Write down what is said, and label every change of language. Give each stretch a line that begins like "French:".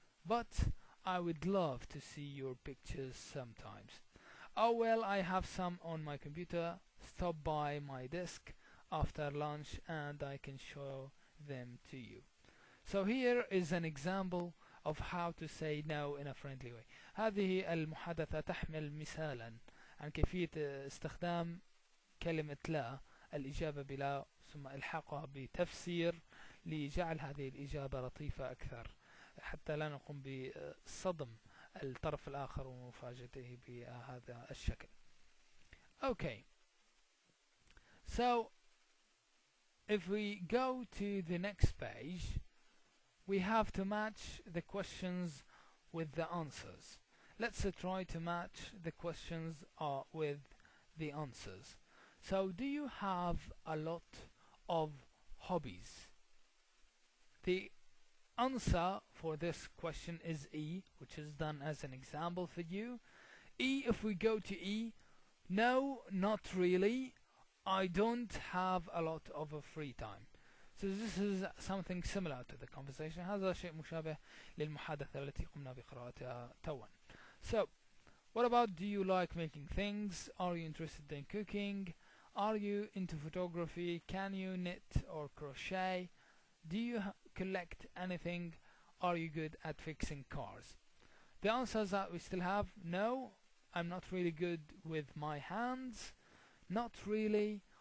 English: But I would love to see your pictures sometimes. Oh well, I have some on my computer. Stop by my desk after lunch and I can show them to you. So here is an example of how to say no in a friendly way.
Arabic: هذه المحادثة تحمل مثالا عن كيفية استخدام كلمة لا، الإجابة بلا ثم إلحاقها بتفسير لجعل هذه الإجابة لطيفة أكثر، حتى لا نقوم بصدم الطرف الآخر ومفاجأته بهذا الشكل.
English: Okay, so if we go to the next page, we have to match the questions with the answers. Let's try to match the questions with the answers. So, do you have a lot of hobbies? The answer for this question is E, which is done as an example for you. E, if we go to E, no, not really. I don't have a lot of a free time. So this is something similar to the conversation.
Arabic: هذا شيء مشابه للمحادثة التي قمنا بقراءتها توا.
English: So, what about, do you like making things? Are you interested in cooking? Are you into photography? Can you knit or crochet? Do you collect anything? Are you good at fixing cars? The answers that we still have: no, I'm not really good with my hands. Not really.